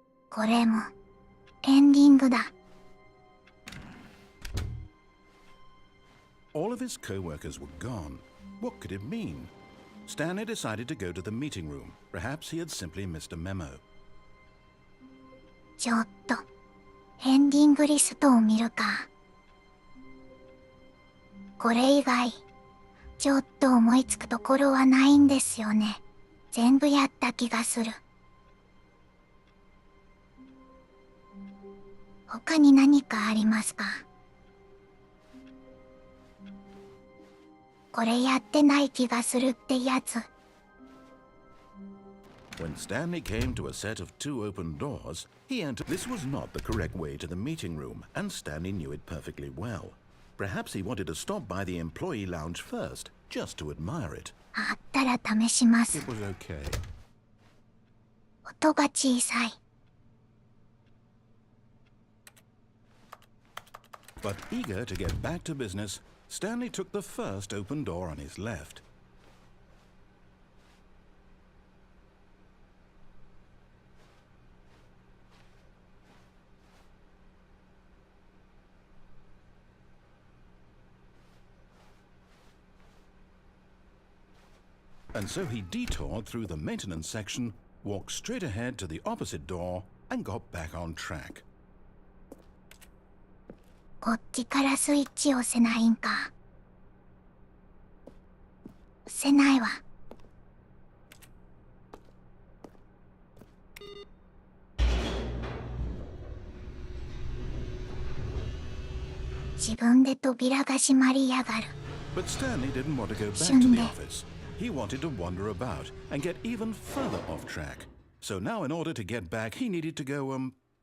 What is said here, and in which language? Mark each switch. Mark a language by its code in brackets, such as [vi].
[ja] これも、エンディングだ。 [en] All of his co-workers were gone. What could it mean? Stanley decided to go to the meeting room. Perhaps he had simply missed a memo. [ja] ちょっと、エンディングリストを見るか。これ以外、ちょっと思いつくところはないんですよね。全部やった気がする。他に何かありますか？これやってない気がするってやつ。 [en] When Stanley came to a set of 2 open doors, he entered. This was not the correct way to the meeting room, and Stanley knew it perfectly well. Perhaps he wanted to stop by the employee lounge first, just to admire it. [ja] あったら試します。 [en] It was okay. [ja] 音が小さい。 [en] But eager to get back to business, Stanley took the first open door on his left. And so he detoured through the maintenance section walked straight ahead to the opposite door, and got back on track. [ja] こっちからスイッチ押せないんか。押せないわ。自分で扉が閉まりやがる。 [en] But Stanley didn't want to go back to the office. He wanted to wander about and get even further off track. So now in order to get back, he needed to go, from